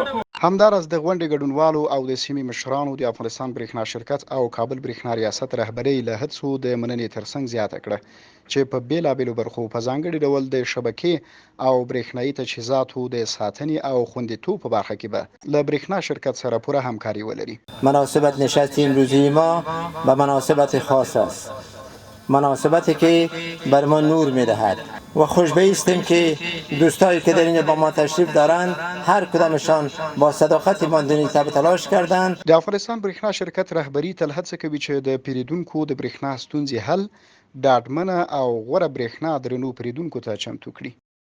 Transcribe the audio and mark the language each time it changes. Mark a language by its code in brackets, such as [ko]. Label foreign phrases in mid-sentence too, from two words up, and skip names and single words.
[ps] همداراز د غونډې ګډونوالو او د سیمې مشرانو د افغانستان برېښنا شرکت او کابل برېښنا ریاست رهبرۍ له هڅو د مننې ترڅنګ زیاته کړه چې په بیلابیلو برخو په ځانګړي ډول د شبکې او برېښنایي تجهیزاتو د ساتنې او خوندیتوب په برخه کې به له برېښنا شرکت سره پوره همکاري ولري. [fa] مناسبت نشست امروزی ما به مناسبت خاص است، مناسبتی که بر ما نور می‌دهد و خوشبختیم که دوستایی که در اینجا با ما تشریف دارند هر کدامشان با صداقت ماندنی تلاش کردند. [ps] د افغانستان برېښنا شرکت رهبري تل هڅه کوي چې د پیریدونکو د برېښنا ستونزې حل، ډاډمنه او غوره برېښنا درنو پیریدونکو ته چمتو کړي.